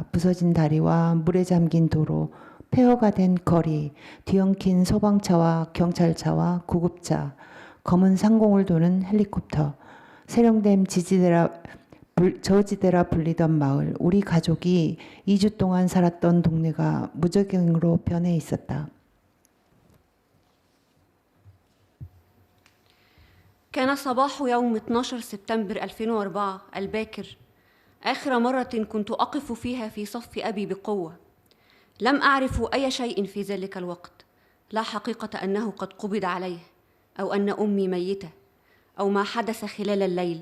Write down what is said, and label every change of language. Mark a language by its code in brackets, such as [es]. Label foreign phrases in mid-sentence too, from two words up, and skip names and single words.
[ko] 부서진 다리와 물에 잠긴 도로, 폐허가 된 거리, 뒤엉킨 소방차와 경찰차와 구급차, 검은 상공을 도는 헬리콥터, 세령댐 저지대라 불리던 마을, 우리 가족이 2주 동안 살았던 동네가 무적행으로 변해 있었다. [ar] كان صباح يوم 12 سبتمبر 2004 الباكر آخر مرة كنت أقف فيها في صف أبي بقوة. لم أعرف أي شيء في ذلك الوقت، لا حقيقة أنه قد قبض عليه أو أن أمي ميتة أو ما حدث خلال الليل.